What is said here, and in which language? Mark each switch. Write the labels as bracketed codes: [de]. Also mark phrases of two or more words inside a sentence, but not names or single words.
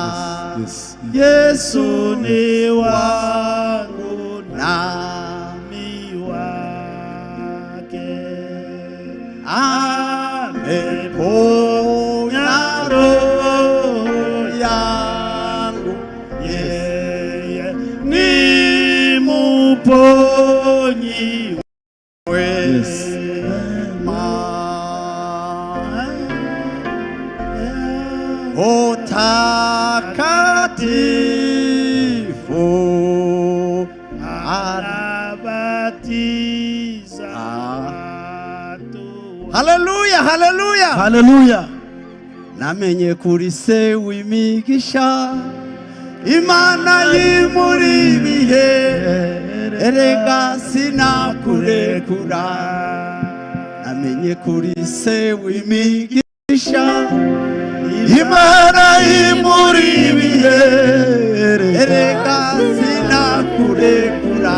[sw] Yesu ni wangu nami wake, ameponya roho yangu, yeye ni muponyi wema. O takatifu anabatiza. Haleluya, haleluya, haleluya. [rw] Namenye kuri se w'imigisha, Imana y'imuri bihe, erega sinakurekura. Namenye kuri se w'imigisha, Imana y'imuri bihe, erega sinakurekura.